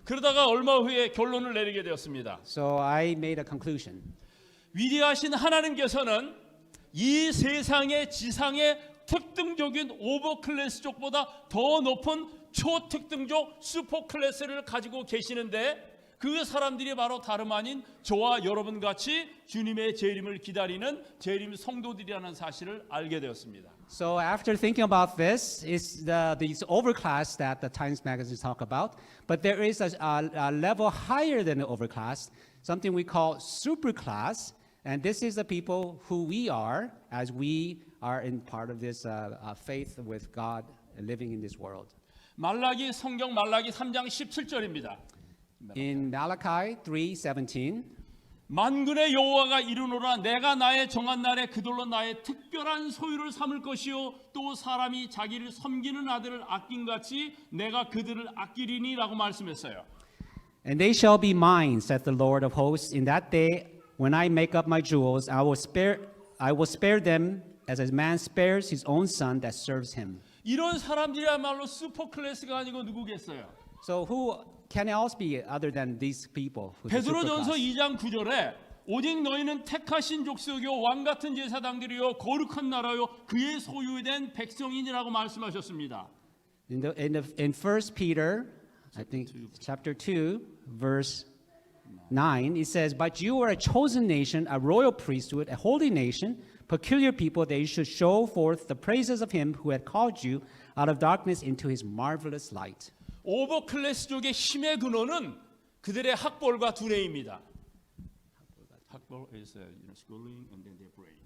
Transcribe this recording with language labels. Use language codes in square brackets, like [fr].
[ko] 그러다가 얼마 후에 결론을 내리게 되었습니다. [en] So I made a conclusion. [ko] 위대하신 하나님께서는 이 세상의 지상의 특등적인 오버클래스족보다 더 높은 초특등족 슈퍼클래스를 가지고 계시는데 그 사람들이 바로 다름 아닌 저와 여러분 같이 주님의 재림을 기다리는 재림 성도들이라는 사실을 알게 되었습니다. [en] So after thinking about this, is these overclass that the Times Magazine talk about, but there is a level higher than the overclass, something we call superclass, and this is the people who we are as we are in part of this faith with God living in this world. [ko] 성경 말라기 3장 17절입니다. [en] In Malachi 3:17, [ko] 만군의 여호와가 이르노라 내가 나의 정한 날에 그들로 나의 특별한 소유를 삼을 것이요 또 사람이 자기를 섬기는 아들을 아낀 같이 내가 그들을 아끼리니라고 말씀했어요. [en] and they shall be mine, saith the Lord of hosts. In that day, when I make up my jewels, I will spare them as a man spares his own son that serves him. [ko] 이런 사람들이야말로 슈퍼클래스가 아니고 누구겠어요? [en] So who can else be other than these people? who the [ko] 베드로전서 [en] superclass? [ko] 2장 9절에 오직 너희는 택하신 족속이요 왕 같은 제사장들이요 거룩한 나라요 그의 소유된 백성인이라고 말씀하셨습니다. [en] In 1 Peter, I think chapter 2, verse 9, it says, "But you are a chosen nation, a royal priesthood, a holy nation, peculiar people, that you should show forth the praises of him who had called you out of darkness into his marvelous light." [ko] 오버클래스족의 힘의 근원은 그들의 학벌과 두뇌입니다. [en] 학벌 is schooling and then their brain.